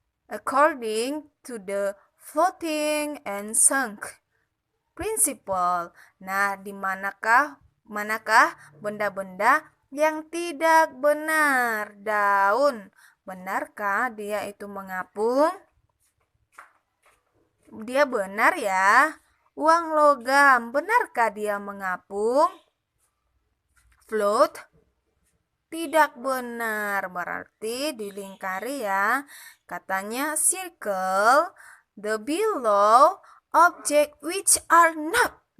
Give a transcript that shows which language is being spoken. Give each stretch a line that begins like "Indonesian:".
English: According to the floating and sunk principle.
Indonesian: Nah, di manakah benda-benda yang tidak benar? Daun, benarkah dia itu mengapung? Dia benar ya. Uang logam, benarkah dia mengapung? Float, tidak benar, berarti dilingkari ya. Katanya
English: circle the below object which are not.